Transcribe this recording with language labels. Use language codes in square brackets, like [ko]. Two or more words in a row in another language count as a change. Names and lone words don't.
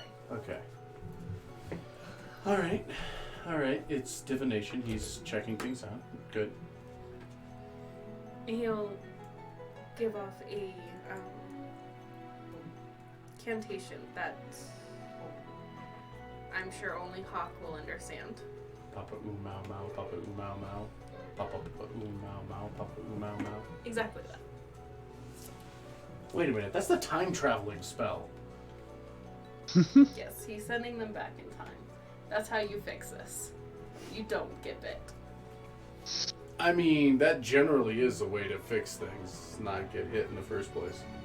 [en] Okay. Alright. It's divination. He's checking things out. Good. He'll give off a cantation that I'm sure only Hawk will understand. Papa oo mau mau, papa oo mau mau. Papa oo mau mau, papa oo mau mau. Exactly that. Wait a minute, that's the time traveling spell. Yes, he's sending them back in time. That's how you fix this. You don't get bit. I mean, that generally is a way to fix things, not get hit in the first place.